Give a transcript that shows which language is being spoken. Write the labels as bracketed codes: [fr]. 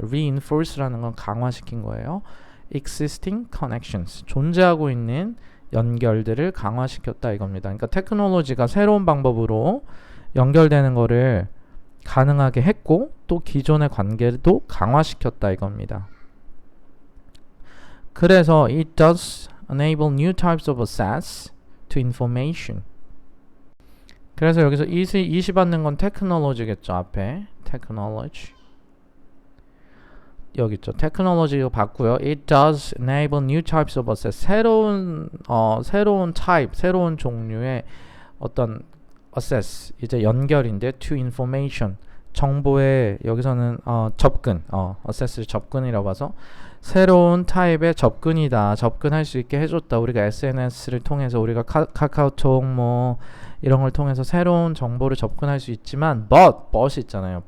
[ko] reinforce라는 건 강화시킨 거예요. [en] existing connections, [ko] 존재하고 있는 연결들을 강화시켰다 이겁니다. 그러니까 테크놀로지가 새로운 방법으로 연결되는 거를 가능하게 했고 또 기존의 관계도 강화시켰다 이겁니다. [en] 그래서 it does enable new types of access to information. [ko] 그래서 여기서 이시 받는 건 테크놀로지겠죠. 앞에 테크놀로지 여기 있죠. 테크놀로지로 봤고요. [en] It does enable new types of access. [ko] 새로운 type, 새로운 종류의 어떤 access, 이제 연결인데 to information, 정보에 여기서는 접근, access를 접근이라고 봐서 새로운 타입의 접근이다. 접근할 수 있게 해줬다. 우리가 SNS를 통해서 우리가 카카오톡 뭐 이런 걸 통해서 새로운 정보를 접근할 수 있지만 but 있잖아요.